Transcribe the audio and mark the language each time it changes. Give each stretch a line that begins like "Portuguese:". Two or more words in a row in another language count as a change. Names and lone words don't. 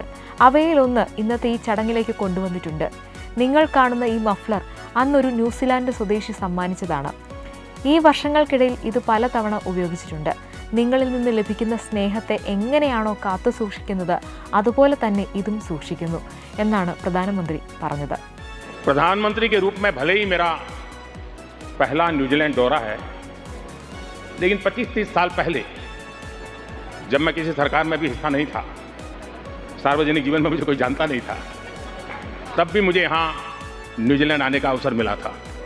Malayalam: അവയിലൊന്ന് ഇന്നത്തെ ഈ ചടങ്ങിലേക്ക് കൊണ്ടുവന്നിട്ടുണ്ട്. നിങ്ങൾ കാണുന്ന ഈ മഫ്ലർ അന്നൊരു ന്യൂസിലാൻഡ് സ്വദേശി സമ്മാനിച്ചതാണ്. ഈ വർഷങ്ങൾക്കിടയിൽ ഇത് പലതവണ ഉപയോഗിച്ചിട്ടുണ്ട്. നിങ്ങളിൽ നിന്ന് ലഭിക്കുന്ന സ്നേഹത്തെ എങ്ങനെയാണോ കാത്തു സൂക്ഷിക്കുന്നത് അതുപോലെ തന്നെ ഇതും സൂക്ഷിക്കുന്നു എന്നാണ് പ്രധാനമന്ത്രി പറഞ്ഞത്.
Hindi: प्रधानमंत्री के रूप में भले ही मेरा पहला न्यूजीलैंड दौरा है, लेकिन 25-30 साल पहले जब मैं किसी सरकार में भी हिस्सा नहीं था, सार्वजनिक जीवन में मुझे कोई जानता नहीं था, तब भी मुझे यहाँ न्यूजीलैंड आने का अवसर मिला था.